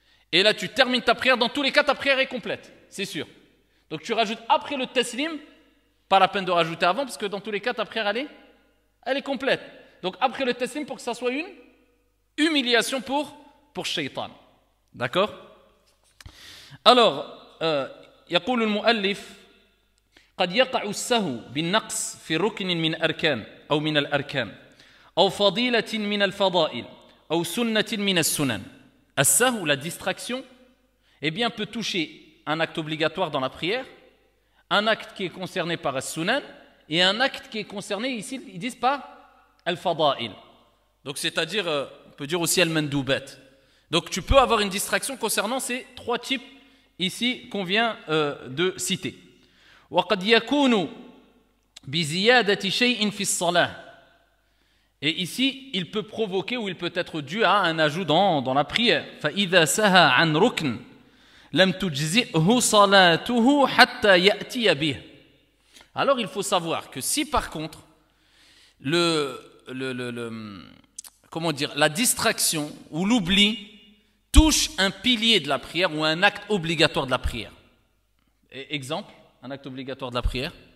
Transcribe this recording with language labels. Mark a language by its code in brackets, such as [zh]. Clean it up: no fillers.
[fr] Et là, tu termines ta prière. Dans tous les cas, ta prière est complète, c'est sûr. Donc, tu rajoutes après le taslim, pas la peine de rajouter avant, parce que dans tous les cas, ta prière, elle est complète. Donc, après le taslim, pour que ça soit une humiliation pour shaitan. D'accord? [ar] Alors, يقول المؤلف قد يقع السهو بالنقص في ركن من أركان أو من الأركان أو فضيلة من الفضائل أو سنة من السنن. [fr] السهو, la distraction, eh bien, peut toucher un acte obligatoire dans la prière, un acte qui est concerné par as-sunan et un acte qui est concerné, ici, ils disent par al-fada'il. Donc, c'est-à-dire, on peut dire aussi al-mandoubat. Donc, tu peux avoir une distraction concernant ces 3 types ici qu'on vient de citer. [ar] وقد يكون بزيادة شيء في الصلاة. [fr] Et ici, il peut provoquer ou il peut être dû à un ajout dans la prière. [ar] فإذا سهى عن ركن لم تجزئه صلاته حتى يأتي به. [fr] Alors, il faut savoir que si par contre la distraction ou l'oubli touche un pilier de la prière ou un acte obligatoire de la prière. Exemple, un acte obligatoire de la prière.